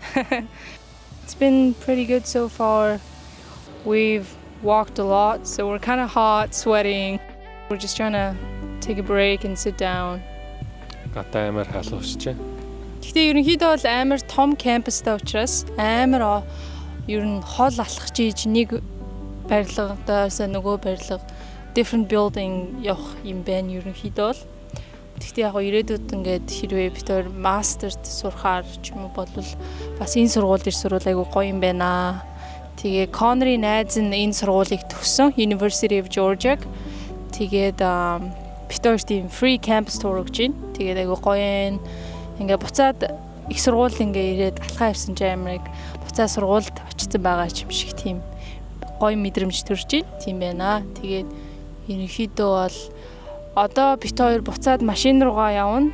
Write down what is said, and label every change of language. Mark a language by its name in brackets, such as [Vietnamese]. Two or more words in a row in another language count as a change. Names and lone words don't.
[English] It's been pretty good so far. We've walked a lot, so we're kind of hot, sweating. We're just trying to take a break and sit down. [Mongolian] Гадаа амар халуусч. Гэхдээ ерөнхийдөө бол амар том кампустай учраас амар ер нь хол алхаж ийж нэг барилгадаас нөгөө барилга [English] different building [Mongolian] явах юм байна ерөнхийдөө бол. Гэхдээ яг ирээдүйд ингээд хэрвээ бид төр мастерт сурахаар ч юм уу болвол бас энэ сургууль дээр сурвал айгүй гоё юм байна. Тэгээ Connery найз нь энэ сургуулийг төгссөн University of Georgia. Тэгээд бид хоёр тийм [English] free campus tour [Mongolian] өгч байна. Тэгээд айгүй гоё ингээд буцаад их сургууль ингээд ирээд алхаа явсан ч амирыг буцаад сургуульд очсон байгаа юм шиг тийм гоё мэдрэмж төрж байна. Тийм байна. Тэгээд ерөнхийдөө бол одоо бит хоёр буцаад машин руугаа явна.